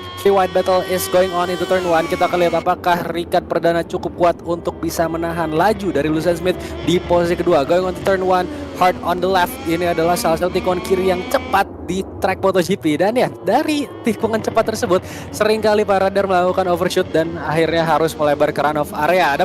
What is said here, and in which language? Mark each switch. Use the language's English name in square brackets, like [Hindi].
[English] Three wide battle is going on into turn 1. [Indonesian] Kita akan lihat apakah Ricard Perdana cukup kuat untuk bisa menahan laju dari Lucian Smith di posisi kedua. [English] Going on to turn 1, hard on the left. [Indonesian] Ini adalah salah satu tikungan kiri yang cepat di track MotoGP, dan ya dari tikungan cepat tersebut seringkali para rider melakukan overshoot dan akhirnya harus melebar ke runoff area.